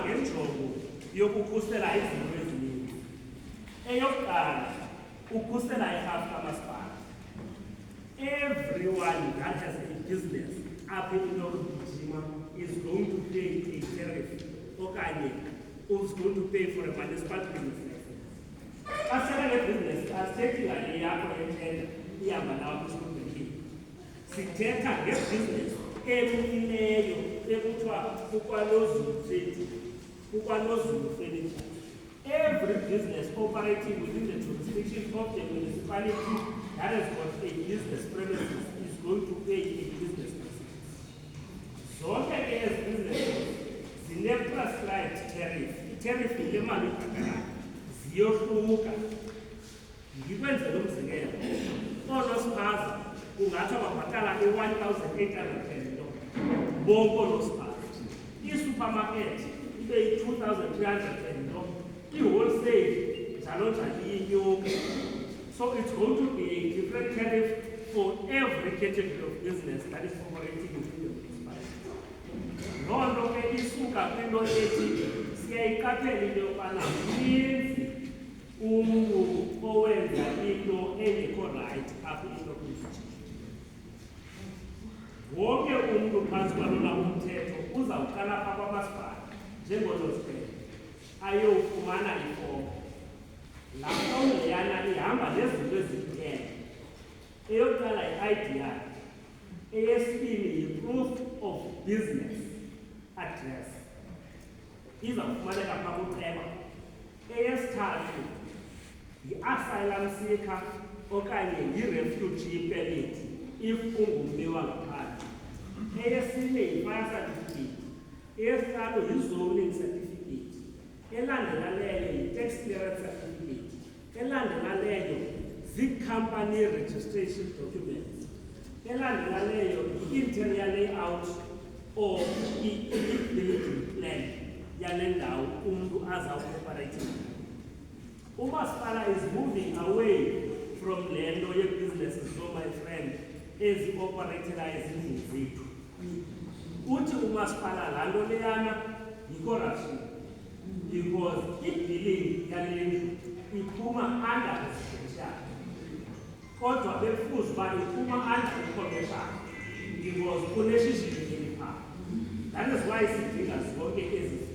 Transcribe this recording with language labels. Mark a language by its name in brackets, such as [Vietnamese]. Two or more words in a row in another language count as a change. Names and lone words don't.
[Xhosa] ngenjongo yokukhusela izinto ezininzi. Eyokuqala, ukukhusela irhafu kamasipala. [English] Everyone that has a business up in Northern is going to pay a tariff, okanye is going to pay for a municipal business license. [Xhosa] Asela le business asithetha le yakho entenda ihamba nawo kwisibhedlele. Sithetha ngebusiness emileyo ekuthiwa kukwanozulu furniture. [English] Every business operating within the jurisdiction of the municipality that has got a business premises is going to pay a business license. [Xhosa] Zonke ke ezi businesses zine-prescribed tariff. I-tariff yile mali ibhatalayo ziyohluka. Ndikwenzela umzekelo, oonospaza kungatsho babhatala i-1,800 bonke oonospaza. I-supermarket ibe yi-2,300 i-wholesale njalo njalo iyenyuka. [English] So it's going to be a different tariff for every category of business that is operating within the municipality. [Xhosa] Loo nto ke isuka kwinto ethi siyayiqaphela into yokubana mninzi umntu owenza into engekho right apho into constitution. Wonke umntu phantsi kwalona umthetho uzawuqala phaa kwamasipala njengonosipele ayowufumana ifomu. Laa fomu leyana ihamba nezinto eziyi-10. Eyokuqala yi-ID yakhe, eyesibini yi- [English] proof of business address, [Xhosa] izawufumaneka phaa kuceba. Eyesithathu yi- [English] asylum seeker [Xhosa] okanye yi- [English] refugee permit [Xhosa] if ungummi wangaphandle. Eyesine yi- [English] fire certificate. [Xhosa] Eyesithathu yi- [English] zoning certificate. [Xhosa] Elandela leyo yi- [English] tax clearance certificate. [Xhosa] Elandela leyo zii- [English] company registration documents. [Xhosa] Elandela leyo yi- [English] interior layout [Xhosa] or i- [English] building plan [Xhosa] yale ndawo umntu azawuoperating. [English] Umasipala is moving away from [Xhosa] le nto ye-businesses, [English] so my friend, [Xhosa] ezi-operatela ezindlini zethu. Uthi umasipala laa nto leyana yi-corruption, because i-billing yale ndlu iphuma [English] under residential. [Xhosa] Kodwa bekufuze uba iphuma [English] under i-commercial [Xhosa] because kuneshishini eliphaa. [English] That is why [Xhosa] sidinga zonke